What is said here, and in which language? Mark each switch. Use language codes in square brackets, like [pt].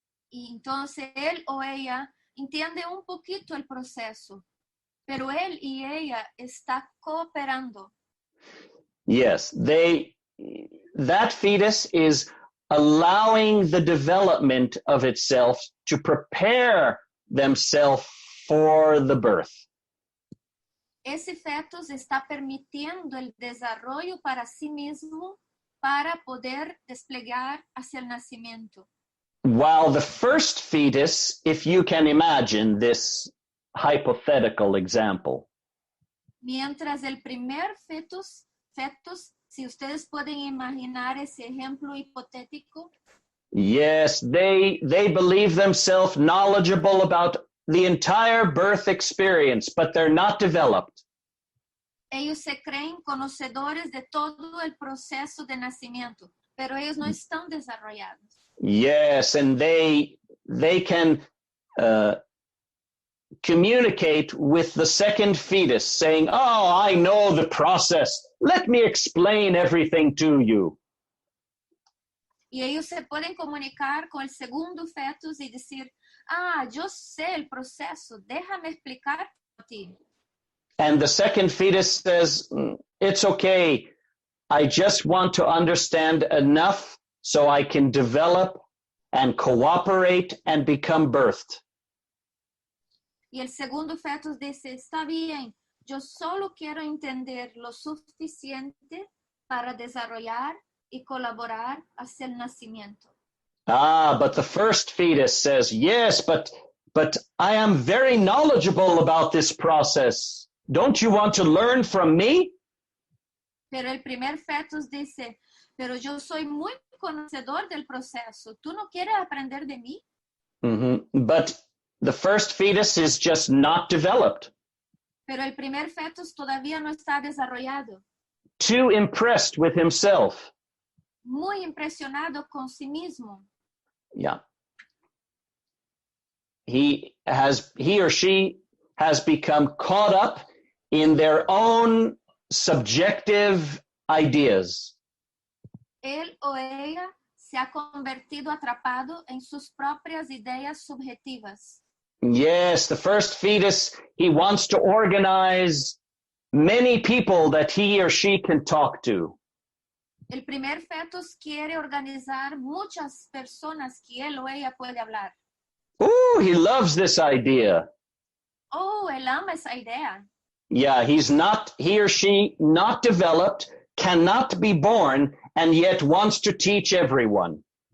[es] y entonces él o ella entiende un poquito el proceso, pero él y ella está cooperando. [en] Yes, that fetus is allowing the development of itself to prepare themselves for the birth. [es] Ese fetus está permitiendo el desarrollo para sí mismo para poder desplegar hacia el nacimiento. [en] While the first fetus, if you can imagine this hypothetical example, [es] Mientras el primer fetus, si ustedes pueden imaginar ese ejemplo hipotético, [en] yes, they believe themselves knowledgeable about the entire birth experience, but they're not developed. [es] ellos se creen conocedores de todo el proceso de nacimiento, pero ellos no están desarrollados. [en] Yes, and they can communicate with the second fetus, saying, "Oh, I know the process. Let me explain everything to you." [es] Y ellos se pueden comunicar con el segundo fetus y decir, yo sé el proceso, déjame explicar a ti. [en] And the second fetus says, "It's okay. I just want to understand enough so I can develop and cooperate and become birthed." [es] Y el segundo fetus dice, está bien, yo solo quiero entender lo suficiente para desarrollar y colaborar hacia el nacimiento. [en] But the first fetus says, "Yes, but I am very knowledgeable about this process. Don't you want to learn from me?" [es] Pero el primer fetus dice, pero yo soy muy conocedor del proceso. ¿Tú no quieres aprender de mí? [en] But the first fetus is just not developed. [es] Pero el primer fetus todavía no está desarrollado. [en] Too impressed with himself. [es] Muy impresionado con sí mismo. [en] Yeah. He or she has become caught up in their own subjective ideas. [es] Él o ella se ha convertido atrapado en sus propias ideas subjetivas. [en] Yes, the first fetus, he wants to organize many people that he or she can talk to. [es] El primer fetus quiere organizar muchas personas que él o ella puede hablar. [en] Ooh, he loves this idea. [es] Oh, él ama esa idea. [en] Yeah, he or she not developed, cannot be born, and yet wants to teach everyone.